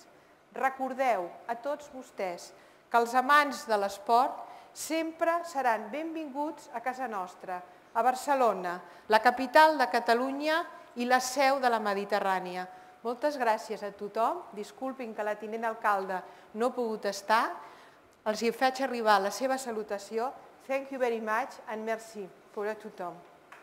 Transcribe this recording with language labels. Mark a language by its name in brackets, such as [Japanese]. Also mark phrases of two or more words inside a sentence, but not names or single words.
[Catalan] Recordeu a tots vostès que els amants de l'esport sempre seran benvinguts a casa nostra, a Barcelona, la capital de Catalunya i la seu de la Mediterrània. Moltes gràcies a tothom. Disculpin que la tinent alcalde no ha pogut estar. Els hi faig arribar la seva salutació. [English] Thank you very much and [French] merci pour [Catalan] a tothom.